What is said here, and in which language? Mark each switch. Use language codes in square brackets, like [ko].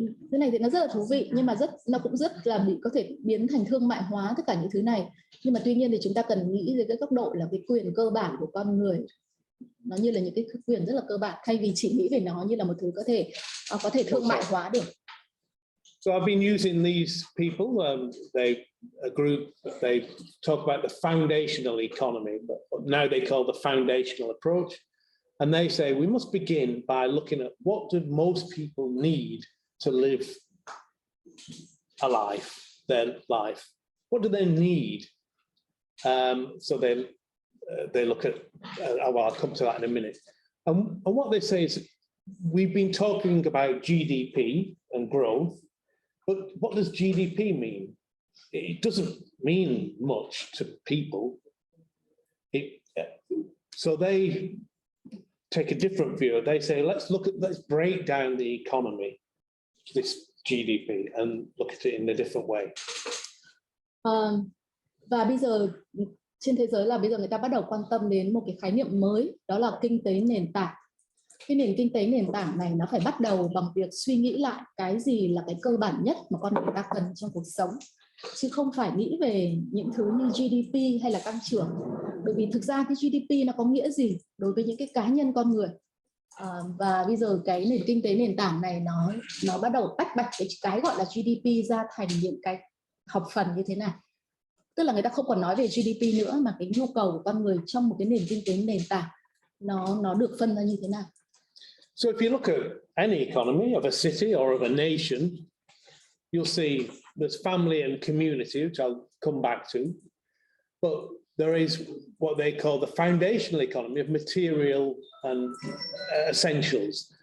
[vi] Cái này thì nó rất là thú vị, nhưng mà nó cũng rất là có thể biến thành thương mại hóa tất cả những thứ này. Nhưng mà tuy nhiên thì chúng ta cần nghĩ về cái góc độ là cái quyền cơ bản của con người, nó như là những cái quyền rất là cơ bản, thay vì chỉ nghĩ về nó như là một thứ có thể thương mại hóa được. [en] So I've been using these people. A group. They talk about the foundational economy, but now they call the foundational approach. And they say we must begin by looking at what do most people need to live a life, their life. What do they need? So they look at. Well, I'll come to that in a minute. And what they say is we've been talking about GDP and growth, but what does GDP mean? It doesn't mean much to people. So they take a different view. They say, let's break down the economy, this GDP, and look at it in a different way. [vi] Và bây giờ trên thế giới là bây giờ người ta bắt đầu quan tâm đến một cái khái niệm mới, đó là kinh tế nền tảng. Cái nền kinh tế nền tảng này nó phải bắt đầu bằng việc suy nghĩ lại cái gì là cái cơ bản nhất mà con người ta cần trong cuộc sống, chứ không phải nghĩ về những thứ như GDP hay là tăng trưởng. Bởi vì thực ra cái GDP nó có nghĩa gì đối với những cái cá nhân con người. Và bây giờ cái nền kinh tế nền tảng này nó bắt đầu tách bạch cái gọi là GDP ra thành những cái học phần như thế này. Tức là người ta không còn nói về GDP nữa, mà cái nhu cầu của con người trong một cái nền kinh tế nền tảng nó được phân ra như thế nào. [en] So if you look at any economy of a city or of a nation, you'll see there's family and community, which I'll come back to. But there is what they call the foundational economy of material and essentials.